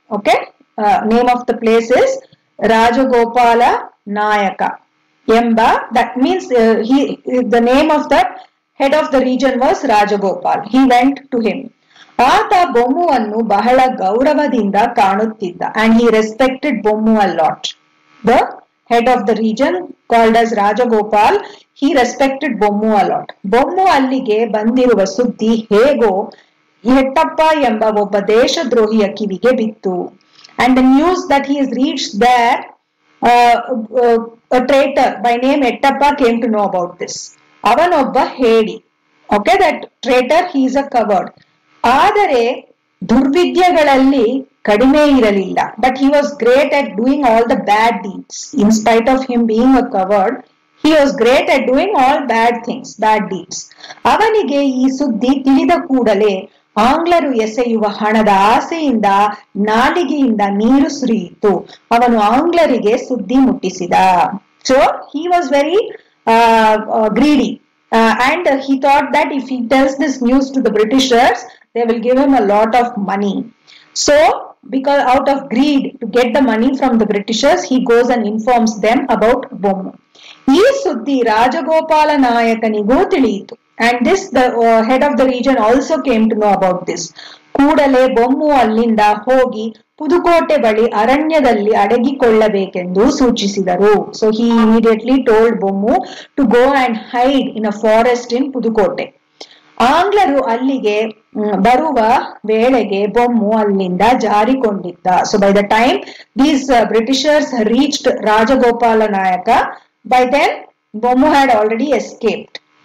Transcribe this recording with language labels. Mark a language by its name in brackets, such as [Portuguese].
[English] Okay, name of the place is Rajagopala Nayaka Yemba. That means the name of the head of the region was Rajagopal. He went to him. [Kannada] ಆತ ಬೊಮ್ಮುವನ್ನು ಬಹಳ ಗೌರವದಿಂದ ಕಾಣುತ್ತಿದ್ದ. [English] And he respected Bommu a lot. The head of the region called as Rajagopal, he respected Bommu a lot. [Kannada] Bommu ಅಲ್ಲಿಗೆ ಬಂದಿರುವ ಸುದ್ದಿ ಹೇಗೋ ಹೆಟ್ಟಪ್ಪ ಎಂಬ ಒಬ್ಬ ದೇಶದ್ರೋಹಿಯ ಕಿವಿಗೆ ಬಿತ್ತು. [English] And the news that he has reached there, a traitor by name Ettappa came to know about this. [Kannada] ಅವನೊಬ್ಬ ಹೇಡಿ. [English] Okay, that traitor, he is a coward. [Kannada] ಆದರೆ ದುರ್ವಿದ್ಯೆಗಳಲ್ಲಿ ಕಡಿಮೆ ಇರಲಿಲ್ಲ. [English] But he was great at doing all the bad deeds. In spite of him being a coward, he was great at doing all bad things, bad deeds. [Kannada] ಅವನಿಗೆ ಈ ಸುದ್ದಿ ತಿಳಿದ ಕೂಡಲೇ ಆಂಗ್ಲರು ಎಸೆಯುವ ಹಣದ ಆಸೆಯಿಂದ ನಾಲಿಗೆಯಿಂದ ನೀರು ಸುರಿಯಿತು. ಅವನು ಆಂಗ್ಲರಿಗೆ ಸುದ್ದಿ ಮುಟ್ಟಿಸಿದ. [English] So he was very greedy. And he thought that if he tells this news to the Britishers, they will give him a lot of money. So, because out of greed to get the money from the Britishers, he goes and informs them about Bommu. [Kannada] ಈ ಸುದ್ದಿ ರಾಜಗೋಪಾಲ ನಾಯಕನಿಗೂ ತಿಳಿಯಿತು. [English] And this, the head of the region also came to know about this. [Kannada] ಕೂಡಲೇ ಬೊಮ್ಮು ಅಲ್ಲಿಂದ ಹೋಗಿ ಪುದುಕೋಟೆ ಬಳಿ ಅರಣ್ಯದಲ್ಲಿ ಅಡಗಿಕೊಳ್ಳಬೇಕೆಂದು ಸೂಚಿಸಿದರು. [English] So he immediately told Bommu to go and hide in a forest in Pudukkottai. [Kannada] ಆಂಗ್ಲರು ಅಲ್ಲಿಗೆ ಬರುವ ವೇಳೆಗೆ ಬೊಮ್ಮು ಅಲ್ಲಿಂದ ಜಾರಿಕೊಂಡಿದ್ದ. [English] So by the time these Britishers reached Rajagopala Nayaka, by then Bommu had already escaped.